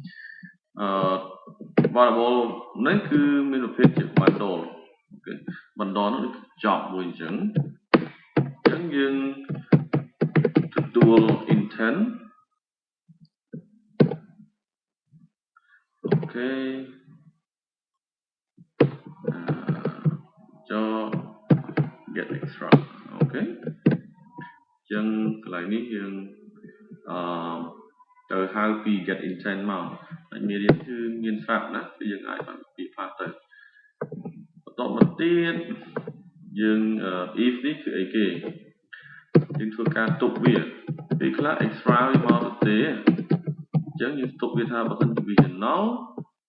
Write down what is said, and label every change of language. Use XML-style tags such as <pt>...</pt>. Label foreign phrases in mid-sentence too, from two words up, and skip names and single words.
<km>variable នេះគឺមានប្រភេទជា bundle អូខេ bundle នោះគឺចប់មួយអញ្ចឹងយើងទទួល intent អូខេចុះ</km> <en>get extra</en> <km>អូខេអញ្ចឹងកន្លែងនេះយើងត្រូវហៅពី</km> <en>get intent</en> <km>មកតែមានរៀនគឺមានស្រាប់ណាគឺយើងអាចបានពីខ្លះទៅបន្តមកទៀតយើង if នេះគឺអីគេយើងធ្វើការទុ កវាពេលខ្លះ extra វាមកទៅទេអញ្ចឹងយើងទុកវាថាបើសិនជាវាចំណុលអ</km>